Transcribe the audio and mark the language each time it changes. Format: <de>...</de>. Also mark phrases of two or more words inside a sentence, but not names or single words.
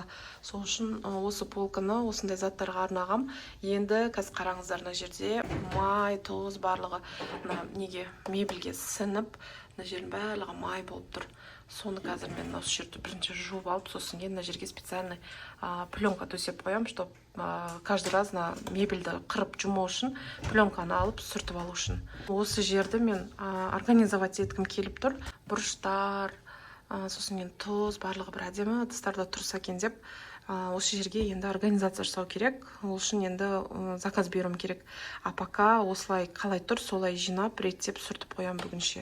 <kk>Сол үшін осы полканы осындай заттарға арнағам. Енді қазір қараңыздар, мына жерде май, тұз барлығы неге мебельге сіңіп, мына жердің барлығы май болып тұр. Соны қазір мен осы жерді бірінші жуып алып, сосын кейін мына жерге</kk> <ru>специальный пленка</ru> <kk>төсеп қоям,</kk> <ru>чтобы каждый раз</ru> <kk>мебельді қырып жұму үшін пленканы алып сүртіп алу үшін. Осы жерді мен организовать еткім келіп тұр. Бұрыштар, сосын кейін тұз, барлығы бір әдемі ыдыстарда тұрса екен деп, осы жерге енді организация жасау керек. Ол үшін енді заказ беруім керек.</kk> <ru>А пока</ru> <kk>осылай қалай тұр, солай жинап, реттеп сүртіп қоям бүгінше.</kk>